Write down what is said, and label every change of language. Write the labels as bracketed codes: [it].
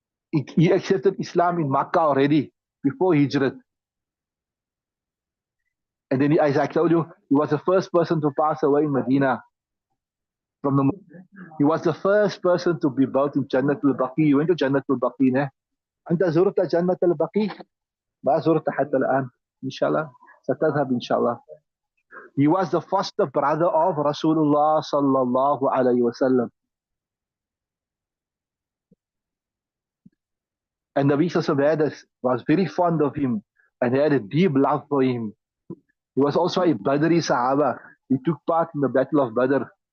[en] He accepted Islam in Makkah already, before Hijrat. And then, as I told you, he was the first person to pass away in Medina. He was the first person to be buried in Jannatul Baqi. You went to Jannatul Baqi, ne? [ar] أنت زرت جنة البقيع؟ ما زرت حتى الآن. إن شاء الله ستذهب إن شاء الله. [en] He was the foster brother of Rasulullah sallallahu alayhi wasallam. And Nabi Sallallahu was very fond of him and he had a deep love for him. He was also a Badri Sahaba. He took part in the Battle of Badr.